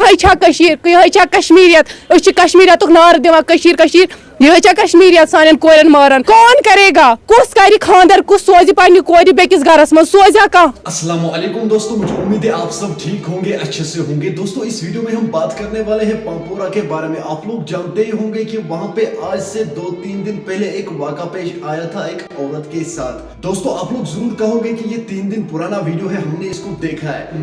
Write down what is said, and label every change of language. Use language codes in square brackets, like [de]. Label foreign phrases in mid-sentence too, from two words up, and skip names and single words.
[ks] ये कश्मीरियत कश्मीरियत नार दिवान ये कश्मीरियत सान कोरन मारन [hi] कौन करेगा [ks] कुस कर खानदर कुस सोज पन्ने कोर बेकिस घरस मं सोजा कह। [hi] अस्सलाम वालेकुम दोस्तों, मुझे उम्मीद है आप सब ठीक होंगे, अच्छे से होंगे। दोस्तों इस वीडियो में हम बात करने वाले हैं पंपोरा के बारे में। आप लोग जानते ही होंगे कि वहां पे आज से 2-3 दिन पहले एक वाक़ा पेश आया था एक औरत के साथ। दोस्तों आप लोग जरूर कहोगे कि ये 3 दिन पुराना वीडियो है, हमने इसको देखा है।